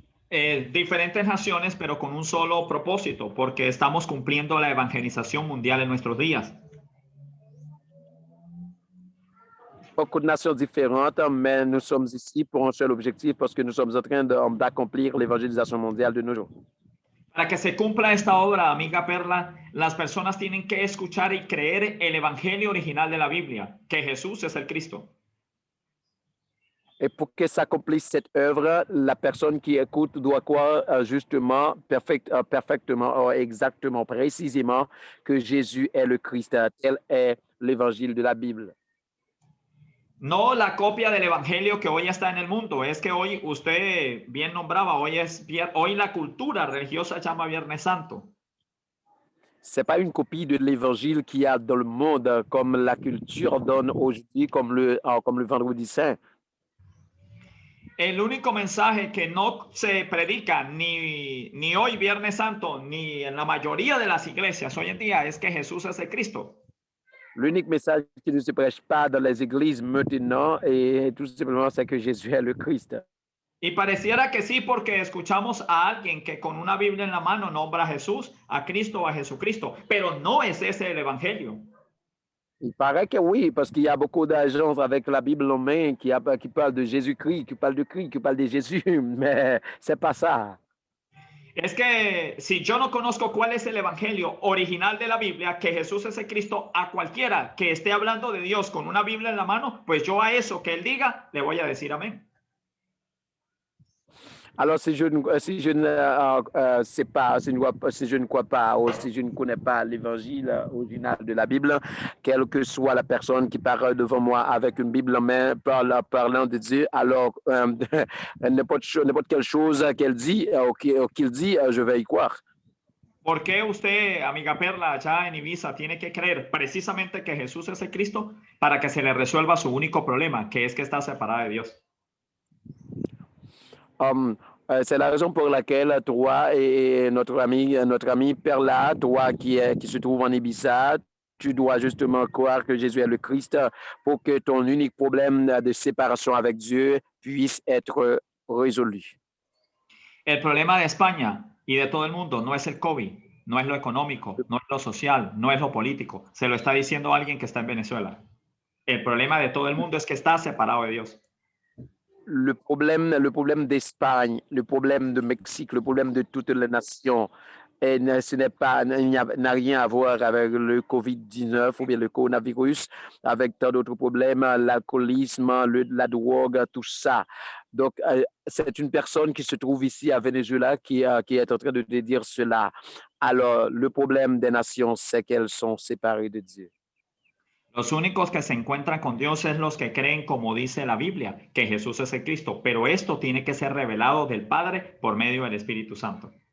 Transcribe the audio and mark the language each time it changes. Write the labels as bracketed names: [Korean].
[Spanish] Diferentes naciones, pero con un solo propósito, porque estamos cumpliendo la evangelización mundial en nuestros días. [French] Beaucoup de nations différentes, mais nous sommes ici pour un seul objectif parce que nous sommes en train d'accomplir l'évangélisation mondiale de nos jours. [Spanish] Para que se cumpla esta obra, amiga Perla, las personas tienen que escuchar y creer el evangelio original de la Biblia, que Jesús es el Cristo. [French] Et pour que s'accomplisse cette œuvre, la personne qui écoute doit croire justement, perfectement, exactement, précisément que Jésus est le Christ. Tel est l'évangile de la Bible. [Spanish] No la copia del evangelio que hoy está en el mundo. Es que hoy usted bien nombraba, hoy la cultura religiosa llama Viernes Santo. [French] C'est pas une copie de l'évangile qu'il y a dans le monde, comme la culture donne aujourd'hui, comme le vendredi saint. [Spanish] El único mensaje que no se predica ni hoy Viernes Santo, ni en la mayoría de las iglesias hoy en día es que Jesús es el Cristo. [French] L'unique message qui ne se prêche pas dans les églises maintenant, et tout simplement, c'est que Jésus est le Christ. [Spanish] Y pareciera que sí, porque escuchamos a alguien que con una Biblia en la mano nombra a Jesús, a Cristo o a Jesucristo, pero no es ese el evangelio. [French] Il paraît que oui, parce qu'il y a beaucoup de gens avec la Bible en main qui parlent de Jésus-Christ, qui parlent de Christ, qui parlent de Jésus, mais c'est pas ça. [Spanish] Es que si yo no conozco cuál es el evangelio original de la Biblia, que Jesús es el Cristo, a cualquiera que esté hablando de Dios con una Biblia en la mano, pues yo a eso que él diga le voy a decir amén. [French] Alors, si je ne sais pas, si je ne crois pas ou si je ne connais pas l'évangile original de la Bible, quelle que soit la personne qui parle devant moi avec une Bible en main, parlant de Dieu, alors n'importe quelle chose qu'elle dit ou qu'il dit, je vais y croire. [Spanish] ¿Por qué usted, amiga Perla, allá en Ibiza, tiene que creer precisamente que Jesús es el Cristo para que se le resuelva su único problema, que es que está separada de Dios? [French] C'est la raison pour laquelle toi et notre ami Perla, toi qui se trouve en Ibiza, tu dois justement croire que Jésus est le Christ pour que ton unique problème de séparation avec Dieu puisse être résolu. [Spanish] El problema de España y de todo el mundo no es el COVID, no es lo económico, no es lo social, no es lo político. Se lo está diciendo alguien que está en Venezuela. El problema de todo el mundo es que está separado de Dios. [French] Le problème d'Espagne, le problème de Mexique, le problème de toutes les nations, ce n'a rien à voir avec le COVID-19 ou bien le coronavirus, avec tant d'autres problèmes, l'alcoolisme, la drogue, tout ça. Donc, c'est une personne qui se trouve ici à Venezuela qui est en train de dire cela. Alors, le problème des nations, c'est qu'elles sont séparées de Dieu. [Spanish] Los únicos que se encuentran con Dios es los que creen, como dice la Biblia, que Jesús es el Cristo, pero esto tiene que ser revelado del Padre por medio del Espíritu Santo.